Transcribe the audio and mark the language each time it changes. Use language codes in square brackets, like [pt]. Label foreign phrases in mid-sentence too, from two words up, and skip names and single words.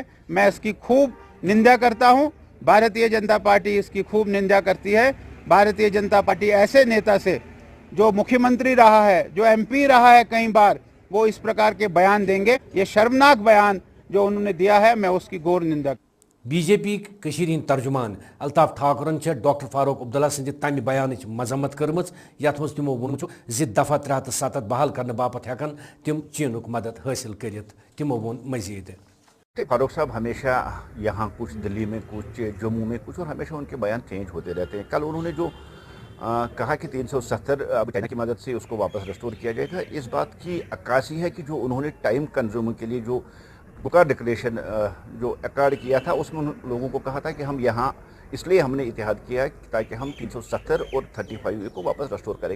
[hi] मैं इसकी खूब निंदा करता हूं, भारतीय जनता पार्टी इसकी खूब निंदा करती है। भारतीय जनता पार्टी ऐसे नेता से जो मुख्यमंत्री रहा है, जो एमपी रहा है कई बार, वो इस प्रकार के बयान देंगे। ये शर्मनाक बयान जो उन्होंने दिया है, मैं उसकी घोर निंदा। [ks] बीजेपी कशीर हिंद तर्जुमान अल्ताफ ठाकुरन डॉक्टर फारूक अब्दुल्ला सिंद तमि बयान मजम्मत कर्म, यथ मज तिमो वोन जि दफा 370 बहाल करने बापत हेकन तिम चीनुक मदद हासिल करित। तिमो वोन मजीद [hi] फारूक साहब हमेशा यहाँ कुछ दिल्ली में, कुछ जम्मू में, कुछ और हमेशा उनके बयान चेंज होते रहते हैं। कल उन्होंने जो कहा कि 370 अब चाइना की मदद से उसको वापस रिस्टोर किया जाएगा, इस बात की अक्कासी है कि जो उन्होंने [en] time consuming [hi] के लिए जो बुकार डिक्लेरेशन जो अकॉर्ड किया था, उसमें उन लोगों को कहा था कि हम यहाँ इसलिए हमने इतिहाद किया ताकि हम 370 और 35 को वापस रिस्टोर करेंगे।